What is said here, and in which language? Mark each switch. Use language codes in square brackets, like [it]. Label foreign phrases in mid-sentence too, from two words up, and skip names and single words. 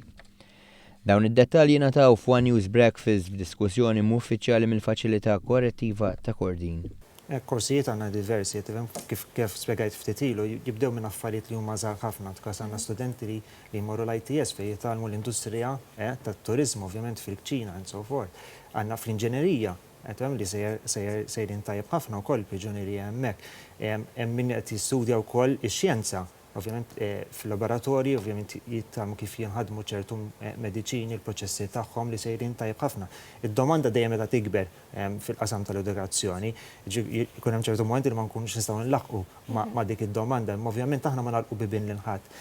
[mt] Dawn id-dettalji jingħataw f'One News Breakfast f'diskussjoni uffiċjali mill-faċilità korrettiva ta' Kordin. Korsijiet għandna diversi, kif spjegajt ftit ilu, jibdew minn affarijiet li huma żgħar ħafna, tkas għandna studenti li jmorru l-ITS fejn jitgħallmu l-industrija tat-turiżmu ovvjament fil-kċina [en] and so forth. [mt] Għandna fl-inġenerija li sejrin tajjeb ħafna wkoll priġunierija hemmhekk. Hemm min qed jistudja wkoll ix-xjenza. Ovvjament fil-laboratorji, ovvjament jittamu kif jinħadmu ċertu mediċini, il-proċessi tagħhom li sejrin tajjeb ħafna. Id-domanda dejjem meta tikber fil-qasam tal-edukazzjoni, jkun hemm ċertu momenti li ma nkunux nistgħu nlaħqu ma' dik id-domanda, imma ovvjament aħna ma nagħlqu bibien lil ħadd.